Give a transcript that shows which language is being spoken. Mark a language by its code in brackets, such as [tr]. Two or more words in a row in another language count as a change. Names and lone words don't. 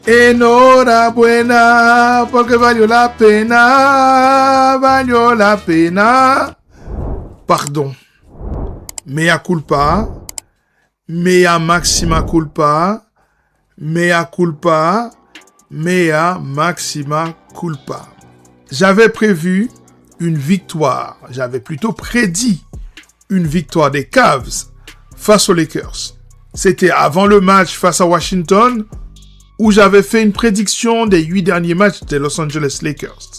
[es] Enhorabuena, porque valió la pena. [fr] Pardon. [la] Mea culpa. Mea maxima culpa. Mea culpa. Mea maxima culpa. [fr] J'avais prévu une victoire. J'avais plutôt prédit une victoire des Cavs face aux Lakers. C'était avant le match face à Washington où j'avais fait une prédiction des 8 derniers matchs des Los Angeles Lakers.